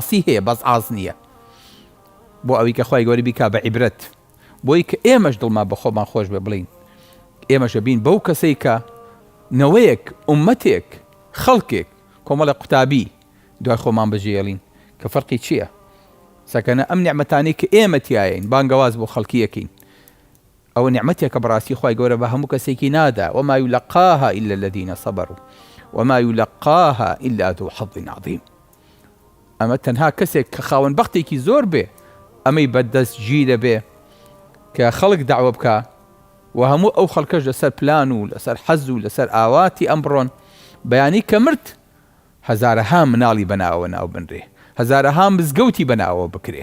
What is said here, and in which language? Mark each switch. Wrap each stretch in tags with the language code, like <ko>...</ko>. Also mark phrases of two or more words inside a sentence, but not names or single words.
<ckb>عاسی هەیە بەس عاس نییە، بۆ ئەوی کە خۆی گەوری بیکا بە عیبرەت، بۆی کە ئێمەش دڵمان بە خۆمان خۆش بێ بڵین ئێمەشە بین بەو کەسەی کە نەوەیەک ئومەتێک خەڵکێک کۆمەڵە قوتابی دوای خۆمان بەجێڵین کە فەرقی چییە؟ سەکەنە ئەم نیعمەتانەی کە ئێمە تایین بانگەواز بۆ خەڵکی یەکەین ئەوە نیعمەتێکە بەڕاستی خوای گەورە بە هەموو کەسێکی نادا</ckb> <ar>وما يلقاها إلا الذين صبروا وما يلقاها إلا ذو حظ عظيم.</ar> <ckb>ئەمە تەنها کەسێک کە خاوەن بەختێکی زۆر بێ ئەمەی بەدەست گیرە بێ کە خەڵک داوا بکە و هەموو ئەو خەڵکەش لەسەر پلان و لەسەر حەز و لەسەر ئاواتی ئەم بڕۆن بەیانی کە مرد هەزارەها مناڵی بەناوە ناو بنرێ هەزارەها مزگەوتی بەناوە بکرێ.</ckb>